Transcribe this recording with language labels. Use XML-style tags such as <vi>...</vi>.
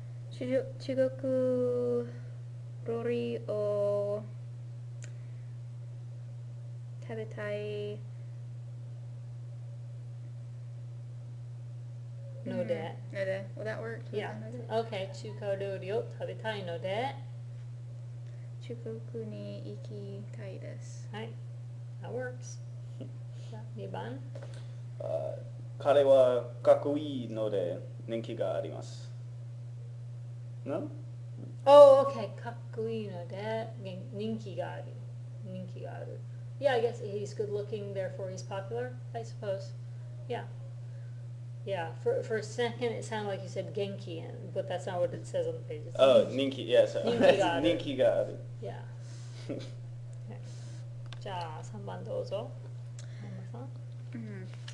<ja>中国料理を食べたいので、</ja> <en>ので Will that work? Yeah. Okay.</en> <ja>中華料理を食べたいので、中国に行きたいです。</ja> <en>はい。 That works. 2番。</en> <ja>彼はかっこいいので人気があります。</ja> <en>No? Oh, okay.</en> <ja>かっこいいので人気がある。人気がある。</ja> <en>Yeah, I guess he's good looking, therefore he's popular, I suppose. Yeah. Yeah, for a second it sounded like you said genki, but that's not what it says on the page. It's Ninki, yes.</en> <ja>人気がある。人気がある。 Yeah. Okay. じゃあ3番どうぞ。ママさん。</ja>